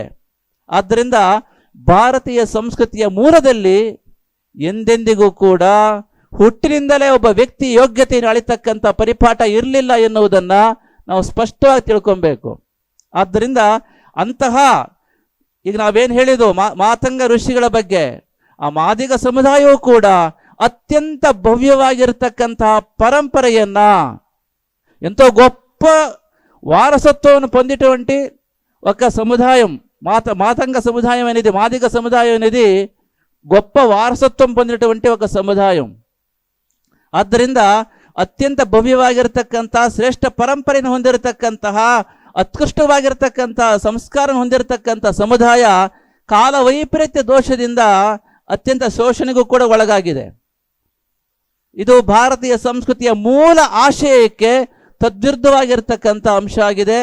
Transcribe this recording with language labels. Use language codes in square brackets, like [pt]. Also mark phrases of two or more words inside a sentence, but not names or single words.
[kn] ಆದ್ದರಿಂದ ಭಾರತೀಯ ಸಂಸ್ಕೃತಿಯ ಮೂಲದಲ್ಲಿ ಎಂದೆಂದಿಗೂ ಕೂಡ ಹುಟ್ಟಿನಿಂದಲೇ ಒಬ್ಬ ವ್ಯಕ್ತಿ ಯೋಗ್ಯತೆಯನ್ನು ಅಳಿತಕ್ಕಂಥ ಪರಿಪಾಠ ಇರಲಿಲ್ಲ ಎನ್ನುವುದನ್ನು ನಾವು ಸ್ಪಷ್ಟವಾಗಿ ತಿಳ್ಕೊಬೇಕು. ಆದ್ದರಿಂದ ಅಂತಹ ಈಗ ನಾವೇನು ಹೇಳಿದ್ವು ಮಾತಂಗ ಋಷಿಗಳ ಬಗ್ಗೆ, ಆ ಮಾದಿಗ ಸಮುದಾಯವೂ ಕೂಡ ಅತ್ಯಂತ ಭವ್ಯವಾಗಿರತಕ್ಕಂತಹ ಪರಂಪರೆಯನ್ನ, [te] ಎಂతో గొప్ప వారసత్వವನ್ನು పొందినటువంటి ఒక సముదాయం మాతంగ సముదాయం అనేది, మాదిగ సముదాయం అనేది గొప్ప వారసత్వం పొందినటువంటి ఒక సముదాయం. [kn] ಆದ್ದರಿಂದ ಅತ್ಯಂತ ಭವ್ಯವಾಗಿರತಕ್ಕಂತಹ, ಶ್ರೇಷ್ಠ ಪರಂಪರೆಯನ್ನು ಹೊಂದಿರತಕ್ಕಂತಹ, ಉತ್ಕೃಷ್ಟವಾಗಿರತಕ್ಕಂತಹ ಸಂಸ್ಕಾರ ಹೊಂದಿರತಕ್ಕಂಥ ಸಮುದಾಯ ಕಾಲ ವೈಪರೀತ್ಯ ದೋಷದಿಂದ ಅತ್ಯಂತ ಶೋಷಣೆಗೂ ಕೂಡ ಒಳಗಾಗಿದೆ. ಇದು ಭಾರತೀಯ ಸಂಸ್ಕೃತಿಯ ಮೂಲ ಆಶಯಕ್ಕೆ ತದ್ವಿರುದ್ಧವಾಗಿರ್ತಕ್ಕಂಥ ಅಂಶ ಆಗಿದೆ.